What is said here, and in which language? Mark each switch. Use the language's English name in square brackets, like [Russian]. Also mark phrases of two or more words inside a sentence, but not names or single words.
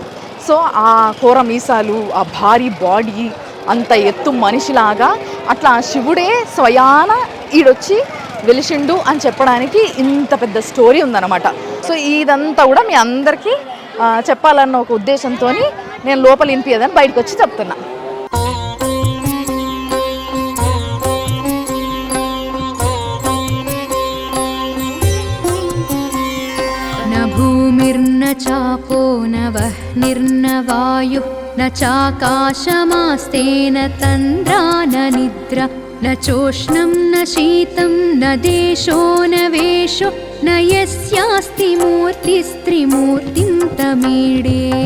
[Telugu] సో ఆ కోర మీసాలు, ఆ భారీ బాడీ, అంత ఎత్తు మనిషిలాగా అట్లా శివుడే స్వయాన ఈడొచ్చి వెలిసిండు అని చెప్పడానికి ఇంత పెద్ద స్టోరీ ఉందన్నమాట. సో ఇదంతా కూడా మీ అందరికీ చెప్పాలన్న ఒక ఉద్దేశంతో నేను లోపల వినిపించదని బయటకు వచ్చి చెప్తున్నా. [Sanskrit] भूमिर्न चापो न वह्निर्न वायुः न चाकाशमास्तेन तन्द्रा न निद्रा न चोष्णं न शीतं न देशो न वेशो न यस्यास्ति मूर्तिस्त्रिमूर्तिं तमीडे